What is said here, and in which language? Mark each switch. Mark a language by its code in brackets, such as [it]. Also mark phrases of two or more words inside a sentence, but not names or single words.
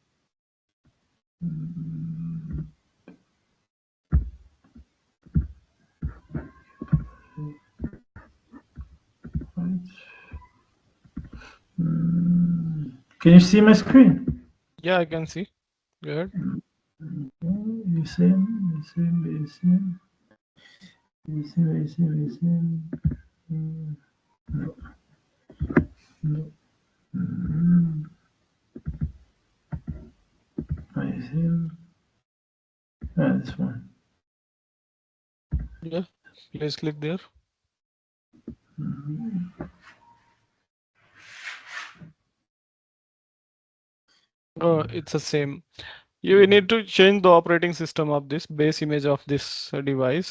[en] Right. Can you see my screen? Yeah, I can see. Good. ASM, ASM, ASM, ASM, ASM, ASM. No, no. ASM. This one. Yeah. Please click there. Oh, it's the same. You need to change the operating system of this base image of this device.